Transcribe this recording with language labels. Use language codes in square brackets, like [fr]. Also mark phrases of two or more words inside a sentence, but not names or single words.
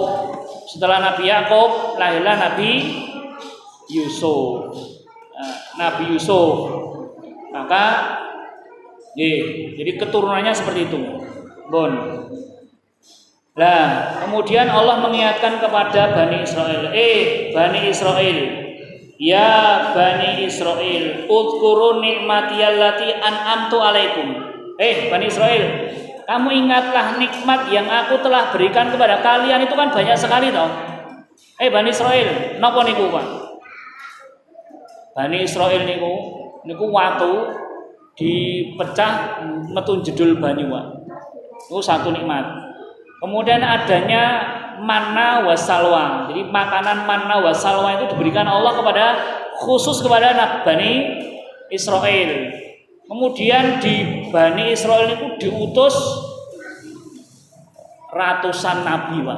[id] Setelah Nabi Yakub lahirlah Nabi Yusuf. Nabi Yusuf. Maka jadi keturunannya seperti itu. Bon. Nah, kemudian Allah mengingatkan kepada Bani Israel, Bani Israel, [ar] يا بني إسرائيل اذكروا نعمتي التي أنعمت عليكم. [id] Bani Israel, kamu ingatlah nikmat yang aku telah berikan kepada kalian, itu kan banyak sekali toh. Bani Israel, [jv] napa niku Pak? Bani Israel niku watu dipecah metu jedul banyu Pak. [id] Itu satu nikmat. Kemudian adanya manna wasalwa. Jadi makanan manna wasalwa itu diberikan Allah khusus kepada Bani Israel. Kemudian di Bani Israel itu diutus ratusan nabi, Pak.